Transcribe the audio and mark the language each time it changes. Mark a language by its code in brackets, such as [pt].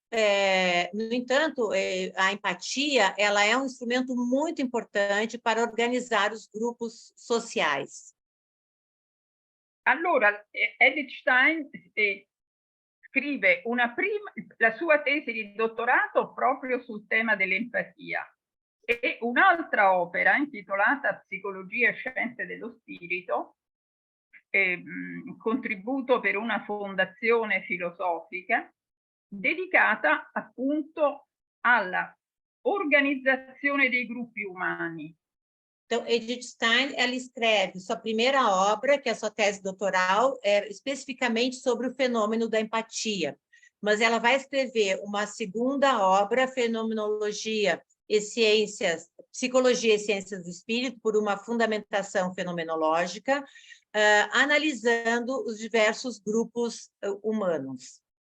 [pt] No entanto, a empatia ela é um instrumento muito importante para organizar os grupos sociais. [it] Allora, Edith Stein scrive la sua tesi di dottorato proprio sul tema dell'empatia E un'altra opera intitolata Psicologia e Scienze dello Spirito, contributo per una fondazione filosofica, dedicata appunto alla organizzazione dei gruppi umani. [pt] Então, Edith Stein, ela escreve sua primeira obra, que é a sua tese doutoral, especificamente sobre o fenômeno da empatia. Mas ela vai escrever uma segunda obra, Fenomenologia e Ciências, Psicologia e Ciências do Espírito, por uma fundamentação fenomenológica, analisando os diversos grupos humanos.